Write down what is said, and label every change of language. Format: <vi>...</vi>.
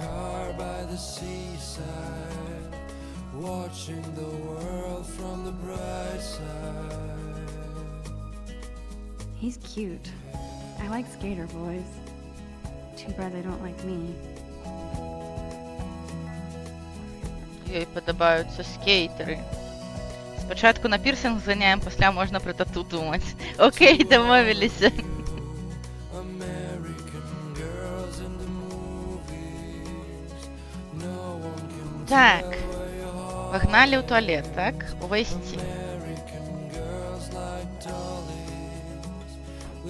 <en>Car by the seaside, watching the world from the bright side. He's cute. I like skater boys. Too bad they don't like me.</en> <uk>Їй подобаються скейтери. Спочатку на пірсинг зганяємо, після можна про тату думати. Окей, домовилися.</uk> <en>American girls in the movies. No one can</en> <uk>Так. Погнали у туалет, так? Увести.</uk> <en>American girls like dollies with</en>